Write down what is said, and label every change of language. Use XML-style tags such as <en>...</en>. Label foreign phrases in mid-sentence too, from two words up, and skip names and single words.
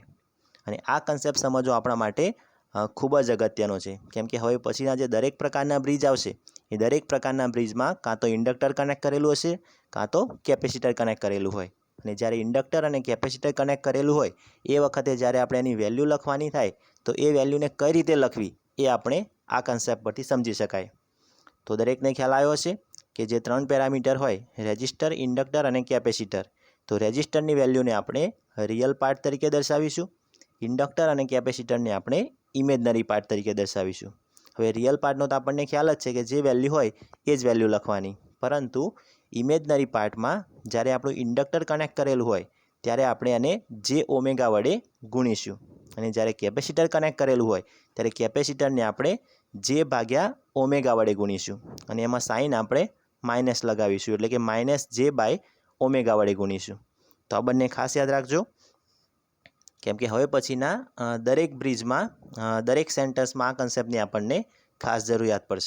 <gu>અને આ કન્સેપ્ટ સમજવો આપણા માટે ખૂબ જ અગત્યનો છે કેમ કે હવે પછીના જે દરેક પ્રકારના બ્રિજ આવશે એ દરેક પ્રકારના બ્રિજમાં કાં તો</gu> <en>inductor connect</en> <gu>કરેલું હશે કાં તો</gu> <en>capacitor connect</en> <gu>કરેલું હોય અને જ્યારે ઇન્ડક્ટર અને</gu> <en>capacitor connect</en> <gu>કરેલું હોય એ વખતે જ્યારે આપણે એની વેલ્યુ લખવાની થાય તો એ વેલ્યુને કઈ રીતે લખવી એ આપણે આ કન્સેપ્ટ પરથી સમજી શકાય। તો દરેકને ખ્યાલ આવ્યો હશે કે જે ત્રણ પેરામીટર હોય</gu> <en>resistor inductor</en> <gu>અને કેપેસિટર તો રેઝિસ્ટરની વેલ્યૂને આપણે</gu> <en>real part</en> <gu>તરીકે દર્શાવીશું ઇન્ડક્ટર અને કેપેસિટરને આપણે</gu> <en>imaginary part</en> <gu>તરીકે દર્શાવીશું। हवे</gu> <en>real part-no</en> <gu>તો આપણને ખ્યાલ જ છે કે જે વેલ્યૂ હોય એ જ વેલ્યૂ લખવાની પરંતુ</gu> <en>imaginary part</en> <gu>માં જ્યારે આપણું</gu> <en>inductor connect</en> <gu>કરેલું હોય ત્યારે આપણે આને જે ઓમેગા વડે ગુણીશું અને જ્યારે</gu> <en>capacitor connect</en> <gu>કરેલું હોય ત્યારે કેપેસિટરને આપણે જે ભાગ્યા ઓમેગા વડે ગુણીશું અને એમાં સાઇન આપણે માઇનસ લગાવીશું એટલે કે માઇનસ જે બાય ઓમેગા વડે ગુણીશું। તો આ બંને ખાસ યાદ રાખજો કેમ કે હવે પછીના દરેક બ્રિજ માં દરેક સેન્ટેન્સ માં આ કન્સેપ્ટની આપણને ખાસ જરૂરિયાત પડશે।</gu>